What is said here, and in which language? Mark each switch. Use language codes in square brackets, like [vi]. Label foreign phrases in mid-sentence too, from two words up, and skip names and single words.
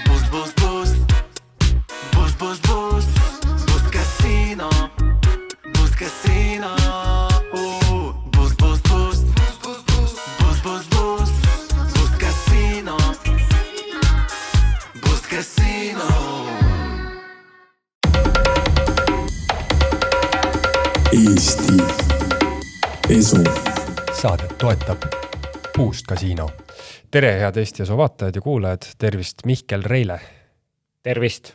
[en] Boost, boost. Boost, boost, boost. Boost Casino. Boost Casino. Boost, boost, boost. Boost, boost, boost. Boost Casino. Boost Casino. [et] Eesti Esu. Saadet toetab Boost Casino. Tere, head Eesti Esu vaatajad ja kuulajad. Tervist, Mihkel Reile. Tervist.